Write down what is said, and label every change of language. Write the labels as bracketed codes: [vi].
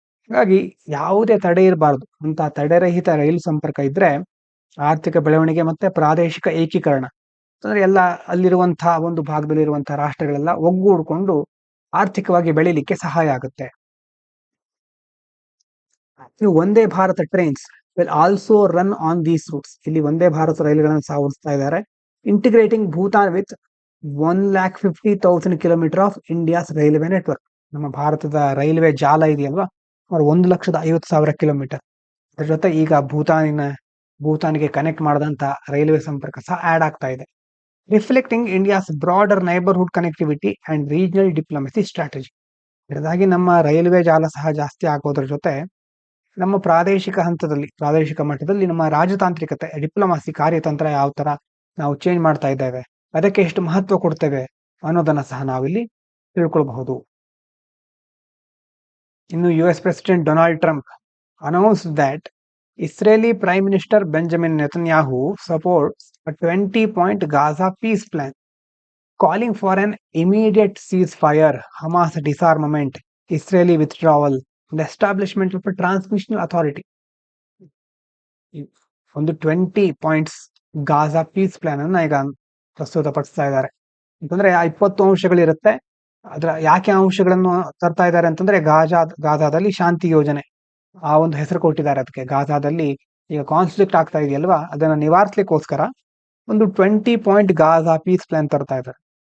[kn] ಹಾಗಾಗಿ ಯಾವುದೇ ತಡೆ ಇರಬಾರದು ಅಂತ ತಡೆರಹಿತ ರೈಲು ಸಂಪರ್ಕ ಇದ್ರೆ ಆರ್ಥಿಕ ಬೆಳವಣಿಗೆ ಮತ್ತೆ ಪ್ರಾದೇಶಿಕ ಏಕೀಕರಣ, ಅಂದ್ರೆ ಎಲ್ಲ ಅಲ್ಲಿರುವಂತಹ ಒಂದು ಭಾಗದಲ್ಲಿರುವಂತಹ ರಾಷ್ಟ್ರಗಳೆಲ್ಲ ಒಗ್ಗೂಡ್ಕೊಂಡು ಆರ್ಥಿಕವಾಗಿ ಬೆಳಿಲಿಕ್ಕೆ ಸಹಾಯ ಆಗುತ್ತೆ. [en] Vande Bharat trains will also run on these routes. [kn] ಇಲ್ಲಿ ವಂದೇ ಭಾರತ ರೈಲುಗಳನ್ನು ಸಹ ಓಡಿಸ್ತಾ ಇದ್ದಾರೆ. [en] Integrating Bhutan with 150,000 kilometre of India's railway network. [kn] ನಮ್ಮ ಭಾರತದ ರೈಲ್ವೆ ಜಾಲ ಇದೆಯಲ್ವಾ, 1,50,000 ಕಿಲೋಮೀಟರ್. ಅದ್ರ ಜೊತೆ ಈಗ ಭೂತಾನಿಗೆ ಕನೆಕ್ಟ್ ಮಾಡಿದಂತ ರೈಲ್ವೆ ಸಂಪರ್ಕ ಸಹ ಆಡ್ ಆಗ್ತಾ ಇದೆ. [en] Reflecting India's broader neighbourhood connectivity and regional diplomacy strategy. [kn] ಇದರಾಗಿ ನಮ್ಮ ರೈಲ್ವೆ ಜಾಲ ಸಹ ಜಾಸ್ತಿ ಆಗೋದ್ರ ಜೊತೆ ನಮ್ಮ ಪ್ರಾದೇಶಿಕ ಮಟ್ಟದಲ್ಲಿ ನಮ್ಮ ರಾಜತಾಂತ್ರಿಕತೆ, ಡಿಪ್ಲೊಮಾಸಿ ಕಾರ್ಯತಂತ್ರ ಯಾವ ತರ ನಾವು ಚೇಂಜ್ ಮಾಡ್ತಾ ಇದ್ದೇವೆ, ಅದಕ್ಕೆ ಎಷ್ಟು ಮಹತ್ವ ಕೊಡ್ತೇವೆ ಅನ್ನೋದನ್ನ ಸಹ ನಾವಿಲ್ಲಿ ತಿಳ್ಕೊಳ್ಬಹುದು. [en] ಇನ್ನು US president Donald Trump announced that Israeli Prime Minister Benjamin Netanyahu supports a 20-point Gaza peace plan, calling for an immediate ceasefire, Hamas disarmament, Israeli withdrawal, and establishment of a transmissional authority. [kn] ಒಂದು 20 points Gaza piece plan ಅನ್ನ ಈಗ ಪ್ರಸ್ತುತಪಡಿಸ್ತಾ ಇದ್ದಾರೆ. ಅಂತಂದ್ರೆ 20 ಅಂಶಗಳಿರುತ್ತೆ. ಅದ್ರ ಯಾಕೆ ಅಂಶಗಳನ್ನು ತರ್ತಾ ಇದ್ದಾರೆ ಅಂತಂದ್ರೆ ಗಾಜಾದಲ್ಲಿ ಶಾಂತಿ ಯೋಜನೆ ಆ ಒಂದು ಹೆಸರು ಕೊಟ್ಟಿದ್ದಾರೆ ಅದಕ್ಕೆ. ಗಾಜಾದಲ್ಲಿ ಈಗ ಕಾನ್ಫ್ಲಿಕ್ಟ್ ಆಗ್ತಾ ಇದೆಯಲ್ವಾ, ಅದನ್ನ ನಿವಾರಿಸಲಿಕ್ಕೋಸ್ಕರ ಒಂದು 20 ಪಾಯಿಂಟ್ ಗಾಜಾ ಪೀಸ್ ಪ್ಲಾನ್ ತರ್ತಾ ಇದ್ದಾರೆ.